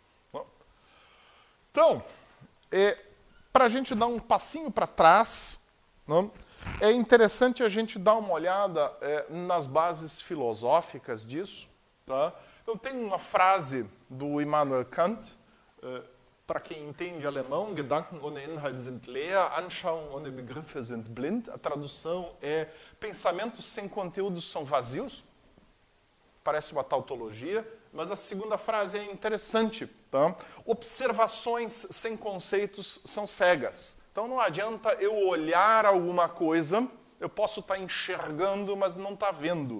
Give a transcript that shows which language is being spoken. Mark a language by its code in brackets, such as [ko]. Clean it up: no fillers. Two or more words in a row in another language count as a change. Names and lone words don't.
[pt] Então, para a gente dar um passinho para trás, é interessante a gente dar uma olhada nas bases filosóficas disso. Tá? Então, tem uma frase do Immanuel Kant, para quem entende alemão: [de] Gedanken ohne Inhalt sind leer, Anschauungen ohne Begriffe sind blind. [pt] A tradução é: pensamentos sem conteúdo são vazios. Parece uma tautologia, mas a segunda frase é interessante. Tá? Observações sem conceitos são cegas. Então não adianta eu olhar alguma coisa, eu posso estar enxergando, mas não estar vendo.